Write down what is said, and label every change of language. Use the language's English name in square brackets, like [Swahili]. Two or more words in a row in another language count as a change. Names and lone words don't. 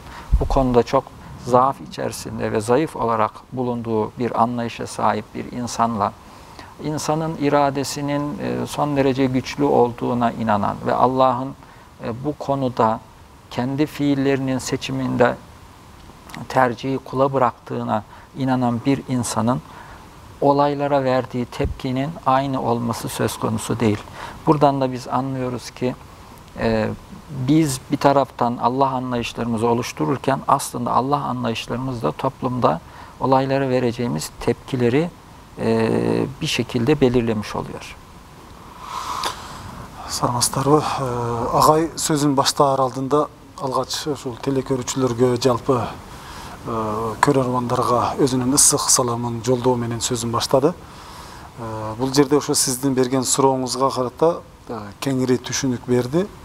[Turkish] bu konuda çok zaaf içerisinde ve zayıf olarak bulunduğu bir anlayışa sahip bir insanla, insanın iradesinin son derece güçlü olduğuna inanan ve Allah'ın bu konuda kendi fiillerinin seçiminde tercihi kula bıraktığına inanan bir insanın olaylara verdiği tepkinin aynı olması söz konusu değil. Buradan da biz anlıyoruz ki biz bir taraftan Allah anlayışlarımızı oluştururken aslında Allah anlayışlarımız da toplumda olaylara vereceğimiz tepkileri bir şekilde belirlemiş oluyor. [Kyrgyz] Саламатсыздарбы? Агай сөзүн баштаар алдында алгач ушул телекөрүүчүлөргө, жалпы көрөрмандарга өзүнүн ысык саламын жолдоо менен сөзүн баштады. Бул жерде ошо сиздин берген сурооңузга карата кеңири түшүнүк берди.